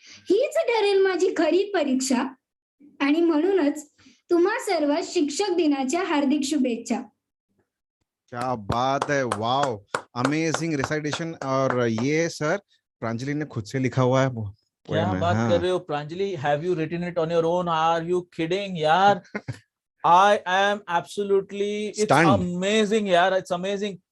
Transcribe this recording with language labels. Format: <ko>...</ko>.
<mr>हीच ठरेल माझी खरी परीक्षा, आणि म्हणूनच तुम्हा सर्व शिक्षक दिनाच्या हार्दिक शुभेच्छा.</mr> <hi>क्या बात है, वाओ, अमेजिंग रिसाइटेशन. और ये सर प्रांजलि ने खुद से लिखा हुआ है. क्या बात कर रहे हो Pranjali?</hi> <en>Have you written it on your own? Are you kidding यार? I am absolutely, it's amazing यार, it's amazing.</en>